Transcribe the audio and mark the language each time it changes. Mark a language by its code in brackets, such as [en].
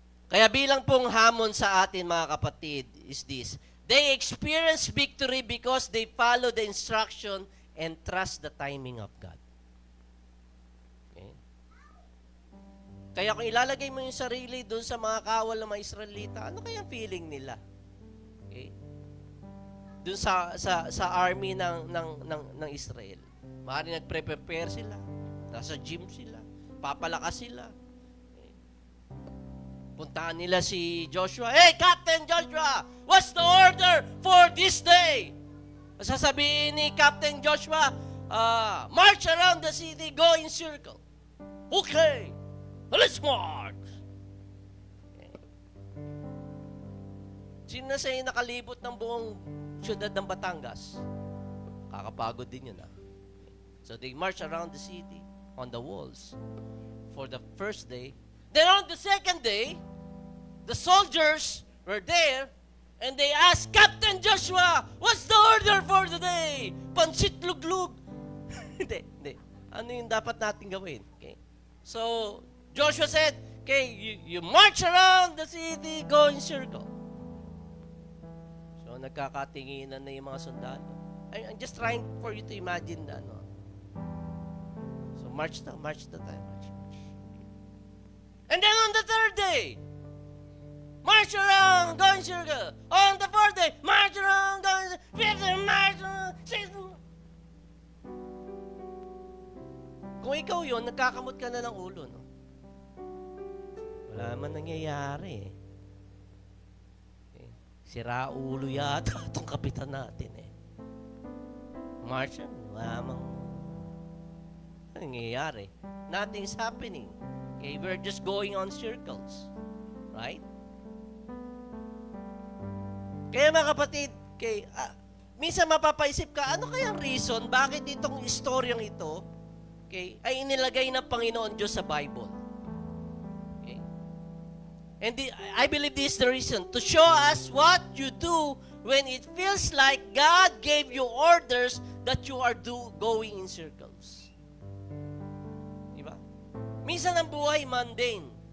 [tl] Kaya bilang pong hamon sa atin, mga kapatid, [en] is this. They experience victory because they follow the instruction and trust the timing of God. Okay. [tl] Kaya kung ilalagay mo yung sarili doon sa mga kawal ng mga Israelita, ano kaya feeling nila? Okay. Doon sa army ng Israel. Maaaring nagpre-prepare sila. Nasa gym sila. Papalakas sila. Okay. Puntahan nila si Joshua. [en] Hey, Captain Joshua! What's the order for this day? [tl] Sasabihin ni [en] Captain Joshua, march around the city, go in circle. Okay. Let's march. Okay. [tl] Sino na sa'yo nakalibot ng buong syudad ng Batangas? Kakapagod din yun, [en] So they march around the city on the walls for the first day. Then on the second day, the soldiers were there and they asked, Captain Joshua, what's the order for the day? [tl] Pansit luglug. Hindi. Ano yung dapat natin gawin? Okay. [en] So Joshua said, okay, you march around the city, go in circle. [tl] So nagkakatinginan na yung mga sundalo. [en] I'm just trying for you to imagine that. No? So march tayo. And then on the 3rd day, march around, go in circle. On the 4th day, march around, go in circle. 5th day, march around, 6th day. [tl] Kung ikaw yun, nagkakamot ka na ng ulo, no? Wala man nangyayari, eh. Okay. Sira ulo yata itong kapitan natin, eh. March, wala mang nangyayari. [en] Nothing's happening. Okay, we're just going on circles. Right? [tl] Kaya mga kapatid, okay, minsan mapapaisip ka, ano kayang reason, bakit itong istoryang ito, okay, ay inilagay ng Panginoon Diyos sa Bible? [en] Okay? And I believe this is the reason, to show us what you do when it feels like God gave you orders that you are going in circles. [tl] Diba? Minsan ang buhay mundane.